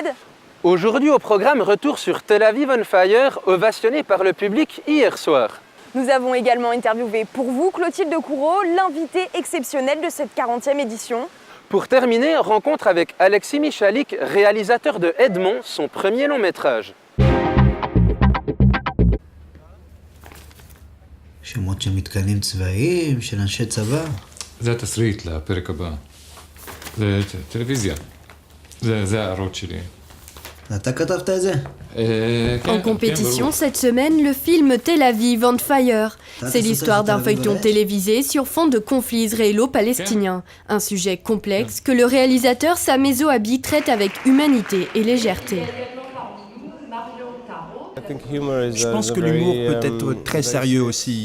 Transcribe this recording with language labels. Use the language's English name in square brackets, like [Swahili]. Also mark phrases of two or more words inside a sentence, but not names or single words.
[French] Aujourd'hui au programme, retour sur Tel Aviv on Fire, ovationné par le public hier soir. Nous avons également interviewé pour vous Clotilde Courreau, l'invitée exceptionnelle de cette 40e édition. Pour terminer, rencontre avec Alexis Michalik, réalisateur de Edmond, son premier long métrage. [Hebrew] שמות של מתקנים צבאיים, של אנשי צבא. זה התסריט לפרק הבא. זה טלוויזיה. זה הערות שלי. אתה כתבת את זה? [French] En compétition cette semaine, le film Tel Aviv on Fire. C'est l'histoire d'un feuilleton télévisé sur fond de conflits israélo-palestiniens. Un sujet complexe que le réalisateur Sameh Zohabi traite avec humanité et légèreté. Je pense que l'humour peut être très sérieux aussi.